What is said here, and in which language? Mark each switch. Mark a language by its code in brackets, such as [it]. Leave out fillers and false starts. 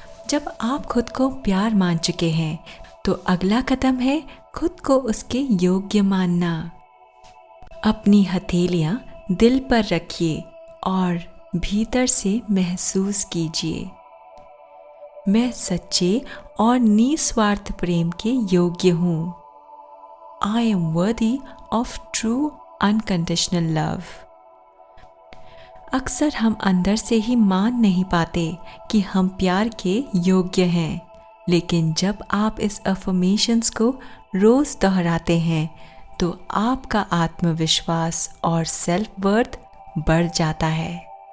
[hi] जब आप खुद को प्यार मान चुके हैं तो अगला कदम है खुद को उसके योग्य मानना। अपनी हथेलियाँ दिल पर रखिए और भीतर से महसूस कीजिए, मैं सच्चे और निस्वार्थ प्रेम के योग्य हूँ। [en] I am worthy of true unconditional love. [hi] अक्सर हम अंदर से ही मान नहीं पाते कि हम प्यार के योग्य हैं, लेकिन जब आप इस अफर्मेशंस को रोज़ दोहराते हैं तो आपका आत्मविश्वास और सेल्फ वर्थ बढ़ जाता है।